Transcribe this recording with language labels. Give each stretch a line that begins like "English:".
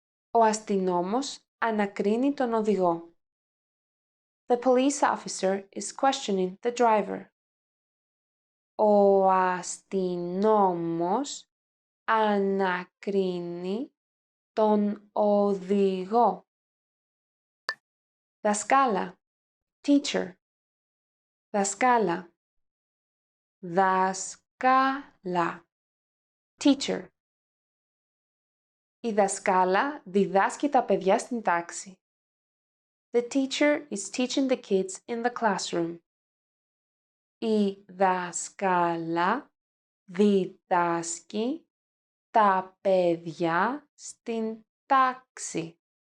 Greek: Ο αστυνόμος ανακρίνει τον οδηγό.
English: The police officer is questioning the driver.
Greek: Ο αστυνόμος ανακρίνει τον οδηγό. Δασκάλα. Teacher. Δασκάλα. Δασκάλα. Teacher. Η δασκάλα διδάσκει τα παιδιά στην τάξη.
English: The teacher is teaching the kids in the classroom.
Greek: Η δάσκαλα διδάσκει τα παιδιά στην τάξη.